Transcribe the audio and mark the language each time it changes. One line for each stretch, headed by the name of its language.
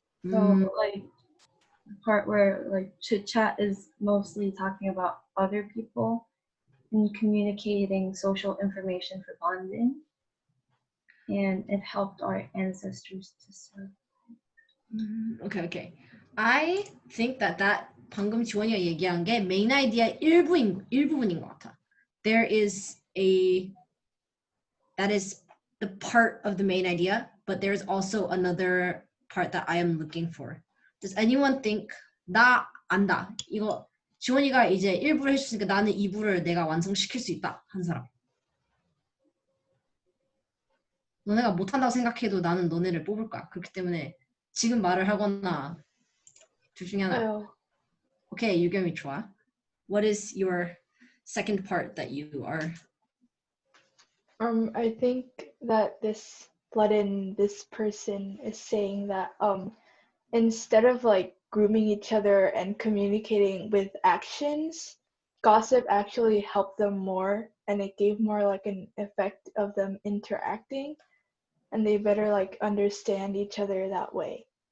English: So like the part where like chit chat is mostly talking about other people and communicating social information for bonding, and it helped our ancestors to survive. Okay. I think that
Korean: 방금 지원이가 얘기한 게
English: main idea 일부분인 것 같아. That is the part of the main idea, but there's also another part that I am looking for. Does anyone think
Korean: 나 안다. 이거 지원이가 이제 1부를 해줬으니까 나는 2부를 내가 완성시킬 수 있다. 한 사람. 너네가 못한다고 생각해도 나는 너네를 뽑을 거야. 그렇기 때문에 지금 말을 하거나 둘 중에 하나. Okay, 유겸이 좋아.
English: What is your second part that you are? I think that this person is saying that instead of like grooming each other and communicating with actions, gossip actually helped them more, and it gave more like an effect of them interacting, and they better like understand each other that way.